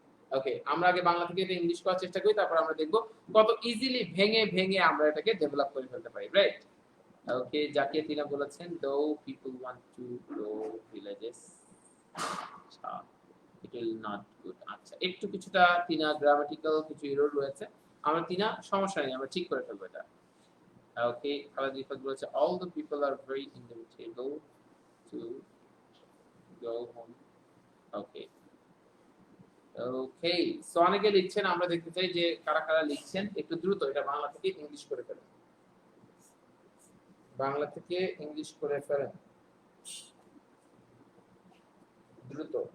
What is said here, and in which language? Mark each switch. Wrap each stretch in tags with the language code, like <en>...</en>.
<bn>ওকে, আমরা আগে বাংলা থেকে এটা ইংলিশ করার চেষ্টা করি, তারপর আমরা দেখব কত ইজিলি ভেঙে ভেঙে আমরা এটাকে ডেভেলপ করে ফেলতে পারি, রাইট। ওকে, জাকিয়া তিনা বলেছেন</bn> <en>though people want to go villages,</en> <bn>আচ্ছা</bn> <en>It will not good.</en> <bn>আচ্ছা, একটু কিছুটা তিনা গ্রামাটিক্যাল কিছু এরর রয়েছে, আমরা তিনা সমস্যা নেই, আমরা ঠিক করে ফেলবো এটা। ওকে, খালেদ রিফাত বলেছে</bn> <en>all the people are very inevitable to go home.</en> <bn>Okay okay, so অনেকে লিখছেন, আমরা দেখতে চাই যে কারা কারা লিখছেন, একটু দ্রুত এটা বাংলা থেকে ইংলিশ করে ফেলেন, বাংলা থেকে ইংলিশ করে ফেলেন দ্রুত।</bn>